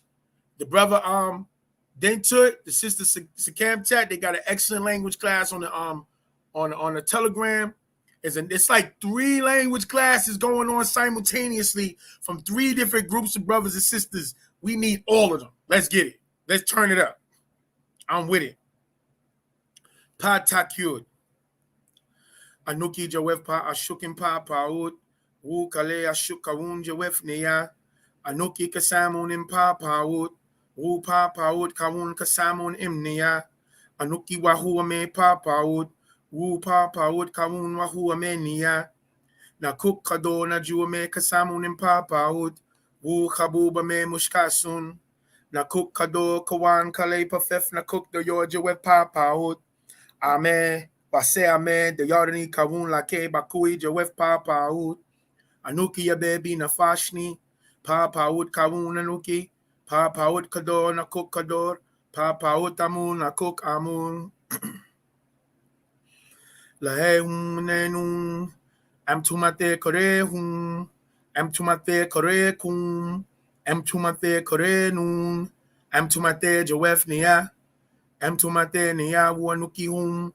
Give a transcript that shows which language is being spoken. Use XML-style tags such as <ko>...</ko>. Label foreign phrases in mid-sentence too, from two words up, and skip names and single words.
<en>The brother Dentut, the sister Sakam Tet, they got an excellent language class on the Telegram. It's like 3 language classes going on simultaneously from 3 different groups of brothers and sisters. We need all of them. Let's get it. Let's turn it up. I'm with it.</en> <ape>Patakyud. Anuki Jawef pa ashukin pa paud. Wu kale ashukawun Jawef neya. Anuki kasamun im pa paud. Wu pa paud kawun kasamun im neya. Anuki wahua me pa paud. Wu pa paud kawun wahua me neya. Na kuk kado na juwa me kasamun im pa paud. Wu kabuba me mushkasun. Na kuk kado kawan kale pafef na kuk do yo Jawef pa paud. Amen. Pase amen. The yardani kawun lake bakui Jawef pa paud. Anuki ya baby na fashni. Pa paud kawun anuki. Pa paud kador na kuk kador. Pa paud amun na kuk amun. Lahehun nenun. Am tumate korehun. Am tumate korekun. Am tumate korenun. Am tumate Jawef niya. Am tumate niya wanuki hum.</ape>